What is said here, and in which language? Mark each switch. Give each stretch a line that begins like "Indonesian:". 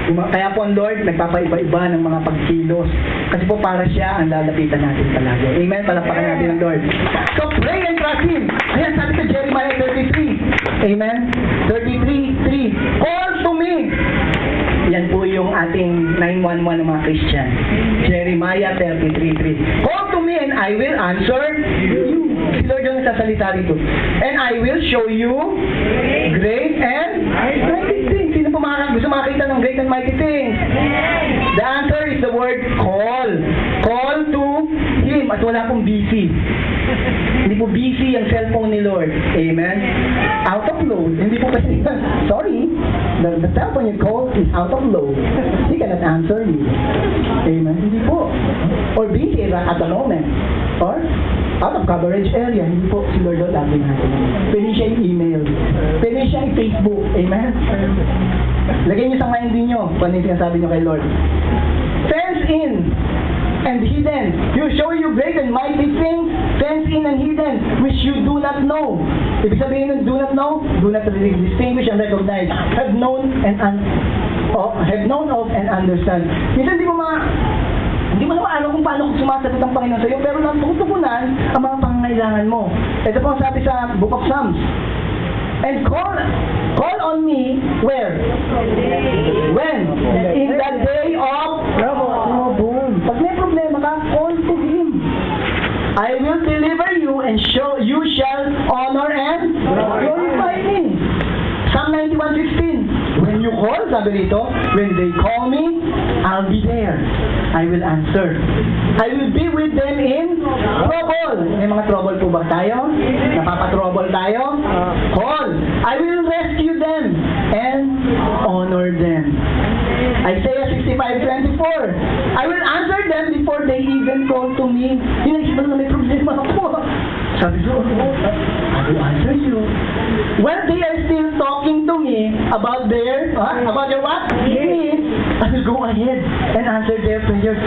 Filipino: Kaya po ang Lord, nagpapaiba-iba ng mga pagkilos. Kasi po para siya ang lalapitan natin palagi. Amen? Palakpakan natin ang Lord.
English: So pray and trust Him.
Filipino: Ayan, sabi sa Jeremiah 33.
English: Amen? 33:3. Call to me.
Filipino: Yan po yung ating 911 ng mga Christian.
English: Jeremiah 33:3. Call to me and I will answer you.
Filipino: Si Lord yung nagsasalita rito.
English: And I will show you great and mighty things.
Filipino: Sino po gusto makakita ng
English: great and mighty things? The answer is the word call. Call to Him.
Filipino: At wala pong busy. Hindi po busy ang cellphone ni Lord. Amen?
English: Out of load.
Filipino: Hindi po kasi,
English: sorry, the cellphone you call is out of load. He cannot answer you. Amen?
Filipino: Hindi po.
English: Or busy at the moment. Or out of coverage area.
Filipino: Hindi po si Lord lagi natin. Pwede siya yung email. Pwede siya yung Facebook. Amen? Lagay niyo sa mind niyo kung ano yung sinasabi niyo kay Lord.
English: Fence in and hidden. He'll show you great and mighty things, fenced in and hidden, which you do not know.
Filipino: Ibig sabihin ng
English: do not know, do not distinguish and recognize. Have known of and understand.
Filipino: Minsan hindi mo naman alam kung paano sumasagot ang Panginoon sa iyo, pero natutugunan ang mga pangangailangan mo. Ito po ang sabi sa Book of Psalms.
English: And call on me where? When? In the day of trouble.
Filipino: Pag may problema ka,
English: call to Him. I will deliver you and you shall honor and glorify me. Psalm 91:16. When you call,
Filipino: sabi dito,
English: when they call me, I'll be there. I will answer. I will be with them in trouble.
Filipino: May mga trouble po ba tayo? Napapa-trouble tayo? Call.
English: I will rescue them and honor them. Isaiah 65:24. I will answer them before they even call to me.
Filipino: Hindi na may problema ako. Sabi ko,
English: I will answer you. When they are still talking to me about their what? Needs, I will go ahead and answer their prayers.